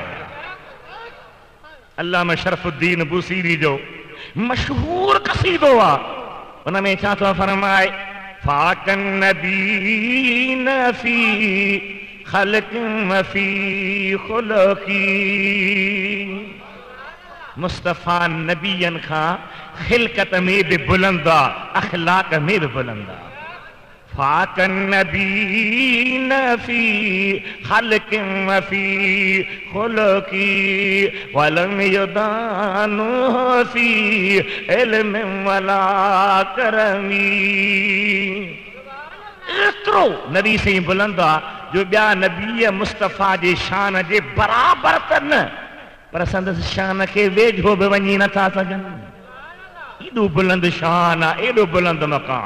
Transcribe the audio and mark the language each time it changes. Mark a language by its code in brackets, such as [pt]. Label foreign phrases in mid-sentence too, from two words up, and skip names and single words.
[sd] अल्लामा शरफुद्दीन बुसीरी जो मशहूर कसीदो आहे, उन में छा थो फरमाए, [ar] فاق النبيين في خلق في خلق. [sd] मुस्तफ़ा नबीयनि खां खिलकत में बि बुलंद आहे, अखलाक में बि बुलंद आहे। [ar] فاق النبيين في خلق في خلق ولم يدانوه في علم ولا كرم. [sd] एतिरो नबी से बुलंद आहे जो ॿिया नबी मुस्तफ़ा जे शान जे बराबरि त न, पर संदसि शान खे वेझो बि वञी नथा सघनि। एॾो बुलंद शान आहे, एॾो बुलंद मक़ाम।